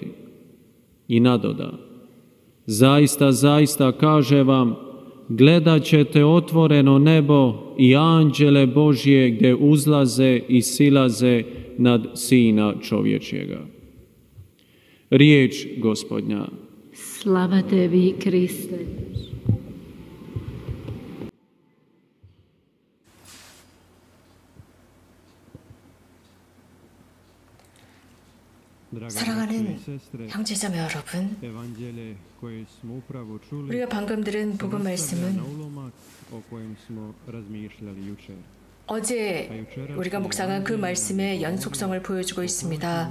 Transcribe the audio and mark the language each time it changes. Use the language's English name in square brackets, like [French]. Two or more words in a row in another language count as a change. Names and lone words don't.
[Croatian] I nadoda: zaista, zaista kaže vam, gledat ćete otvoreno nebo i anđele Božje gdje uzlaze i silaze nad Sina čovječjega. Riječ Gospodnja. Slava tebi, Kriste. [Korean] 사랑하는 형제자매 여러분, 우리가 방금 들은 복음 말씀은 어제 우리가 묵상한 그 말씀의 연속성을 보여주고 있습니다.